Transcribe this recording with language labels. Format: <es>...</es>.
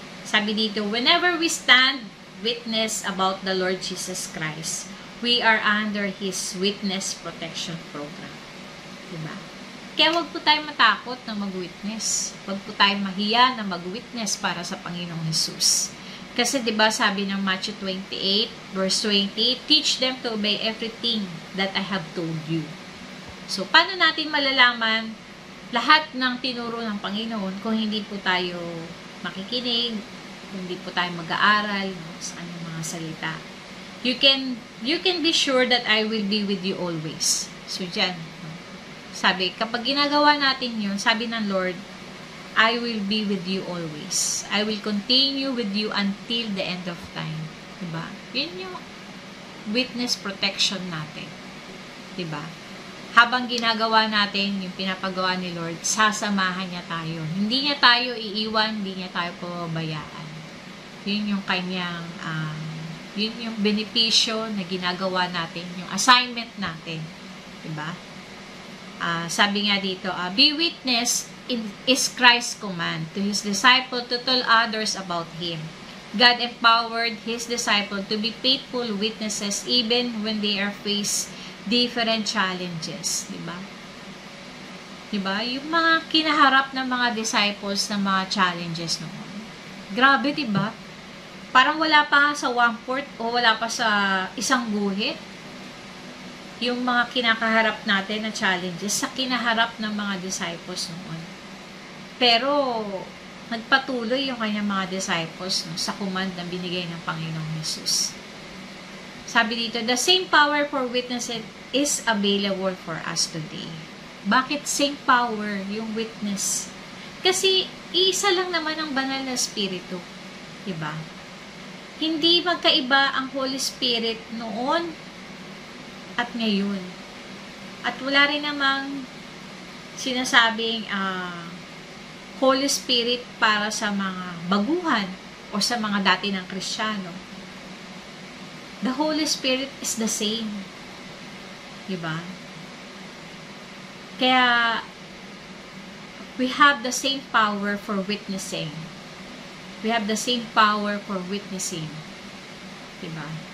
<tl>Sabi dito,</tl> <en>whenever we stand witness about the Lord Jesus Christ, we are under His witness protection program. Diba?</en> <tl>Kaya wag po tayo matakot na mag-witness. Wag po tayo mahiya na mag-witness para sa Panginoong Hesus. Kasi 'di ba sabi ng</tl> <en>Matthew 28 verse 20, teach them to obey everything that I have told you.</en> <tl>So paano natin malalaman lahat ng tinuro ng Panginoon kung hindi po tayo makikinig, kung hindi po tayo mag-aaral sa kanyang mga salita?</tl> <en>You can be sure that I will be with you always.</en> <tl>So diyan, sabi, kapag ginagawa natin 'yun, sabi ng Lord,</tl> <en>I will be with you always. I will continue with you until the end of time.</en> <tl>Diba? Yun yung witness protection natin. Diba? Habang ginagawa natin yung pinapagawa ni Lord, sasamahan niya tayo. Hindi niya tayo iiwan, hindi niya tayo pababayaan. Yun yung kanyang, yun yung benepisyo na ginagawa natin, yung assignment natin. Diba? Sabi nga dito,</tl> <en>be witness is Christ's command to His disciple to tell others about Him. God empowered His disciple to be faithful witnesses even when they are faced different challenges.</en> <tl>Diba? Diba? Yung mga kinaharap ng mga disciples ng mga challenges noon. Grabe, diba? Parang wala pa sa 1/4 o wala pa sa isang guhit yung mga kinakaharap natin na challenges sa kinaharap ng mga disciples noon. Pero, nagpatuloy yung kanyang mga disciples sa command na binigay ng Panginoong Hesus. Sabi dito,</tl> <en>the same power for witnessing is available for us today.</en> <tl>Bakit same power yung witness? Kasi isa lang naman ang banal na Espiritu. Diba? Hindi magkaiba ang Holy Spirit noon at ngayon. At wala rin namang sinasabing Holy Spirit para sa mga baguhan o sa mga dati ng Kristiyano.</tl> <en>The Holy Spirit is the same. Diba?</en> <tl>Kaya,</tl> <en>we have the same power for witnessing. We have the same power for witnessing. Diba?</en>